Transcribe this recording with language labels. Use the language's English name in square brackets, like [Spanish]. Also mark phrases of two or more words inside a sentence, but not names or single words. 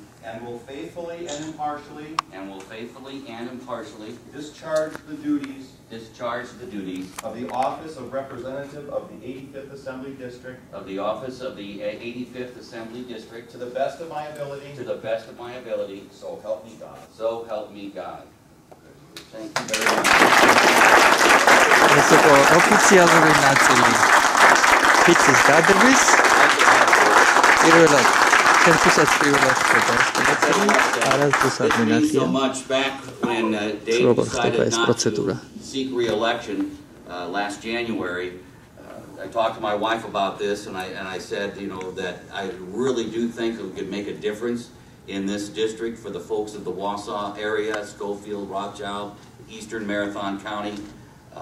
[English] and will faithfully and impartially discharge the duties of the office of Representative of the 85th Assembly District the office of the 85th Assembly District to the best of my ability, to the best of my ability, so help me God. so help me God. Thank you very much. [Georgian] ეს იყო ოფიციალური ნაწილი ფიცის დადების. პირველად ჩემთვისაც პირველად ხდება ეს ნაწილი. არასდროს არ [English] It means so [Georgian] მინახია. [English] much back when Dave [Georgian] როგორ [English] decided [Georgian] ხდება ეს [English] not [Georgian] პროცედურა. [English] to seek re-election last January. I talked to my wife about this, and I said, you know, that I really do think that we could make a difference in this district for the folks of the Wausau area, Schofield, Rothschild, Eastern Marathon County.